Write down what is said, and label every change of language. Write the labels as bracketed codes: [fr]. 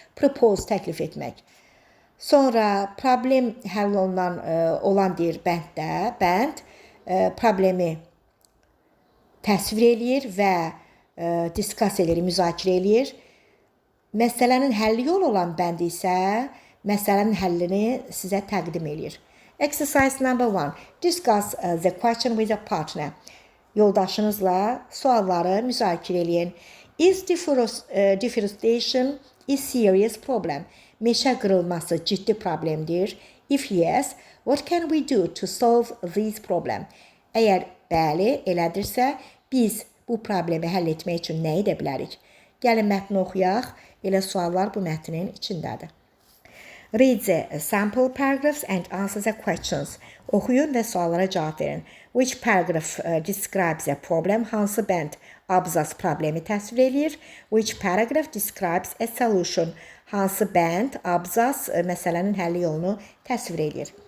[az] Propose təklif etmək. Sonra problem həll olunan olan deyir bənd problemi təsvir eləyir və discuss edir, müzakirə eləyir. Məsələnin həlli yolu olan bənd isə məsələnin həllini sizə təqdim eləyir. [en] Exercise number 1. Discuss the question with a partner. [az] Yoldaşınızla sualları müzakirə eləyin. [en] Is deforestation a serious problem? [az] Meşə qırılması ciddi problemdir. [en] If yes, what can we do to solve this problem? [az] Əgər bəli, elədirsə, biz bu problemi həll etmək üçün nə edə bilərik? Gəlin mətni oxuyaq. Elə suallar bu mətnin içindədir. [en] Read the sample paragraphs and answer the questions. [az] Oxuyun və suallara cavab verin. [en] Which paragraph describes a problem? [az] Hansı bənd abzas problemi təsvir edir? [en] Which paragraph describes a solution? [az] Hansı bənd abzas məsələnin həlli yolunu təsvir edir?